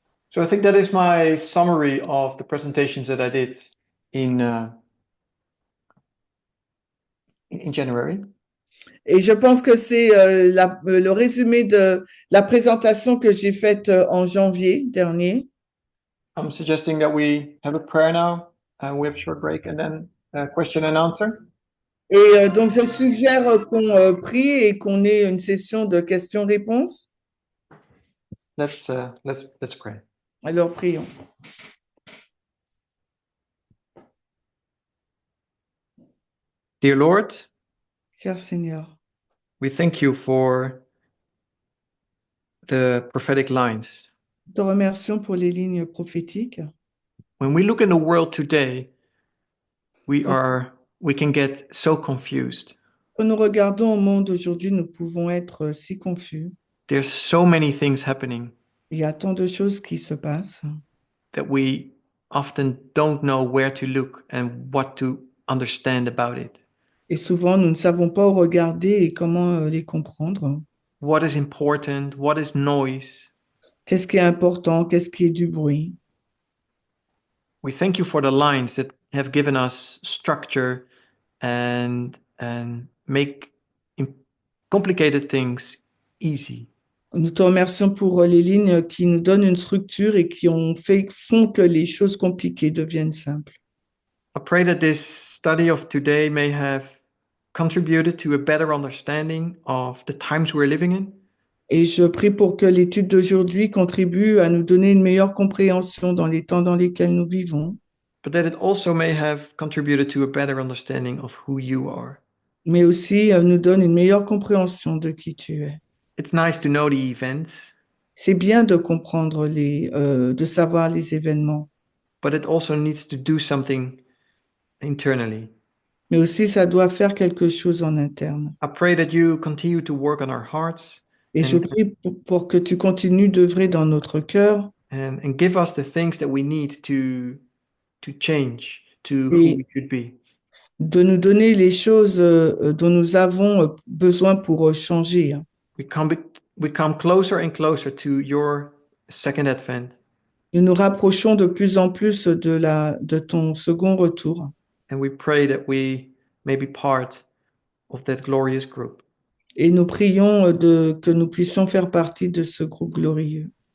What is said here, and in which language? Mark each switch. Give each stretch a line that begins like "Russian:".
English: So I think that is my summary of the presentations that I did in January.
French: Et je pense que c'est le résumé de la présentation que j'ai faite en janvier dernier.
English: I'm suggesting that we have a prayer now, and we have a short break, and then question and answer.
French: Et donc, je suggère qu'on prie et qu'on ait une session de questions-réponses.
English: Let's pray.
French: Alors, prions.
English: Dear Lord,
French: Cher Seigneur,
English: we thank you for the prophetic lines.
French: nous te remercions pour les lignes prophétiques.
English: When we look in the world today, we can get so confused.
French: Quand nous regardons au monde aujourd'hui, nous pouvons être si confus.
English: There's so many things happening
French: Il y a tant de choses qui se passent
English: that we often don't know where to look and what to understand about it.
French: et souvent nous ne savons pas où regarder et comment les comprendre.
English: What is important? What is noise?
French: Qu'est-ce qui est important? Qu'est-ce qui est du bruit?
English: We thank you for the lines that have given us structure and make complicated things easy.
French: Nous te remercions pour les lignes qui nous donnent une structure et qui font que les choses compliquées deviennent simples.
English: I pray that this study of today may have contributed to a better understanding of the times we're living in.
French: Et je prie pour que l'étude d'aujourd'hui contribue à nous donner une meilleure compréhension dans les temps dans lesquels nous vivons,
English: But that it also may have contributed to a better understanding of who you are.
French: mais aussi nous donne une meilleure compréhension de qui tu es.
English: It's nice to know the events,
French: C'est bien de comprendre de savoir les événements,
English: but it also needs to do something internally.
French: mais aussi ça doit faire quelque chose en interne.
English: I pray that you continue to work on our hearts
French: Et je
English: and,
French: prie pour que tu continues d'œuvrer dans notre cœur
English: and give us the things that we need to change to who we should be.
French: de nous donner les choses dont nous avons besoin pour changer.
English: We come closer and closer to your second advent.
French: Nous nous rapprochons de plus en plus de ton second retour.
English: And we pray that we may be part of that glorious group.
French: Et nous prions que nous puissions faire partie de ce groupe glorieux.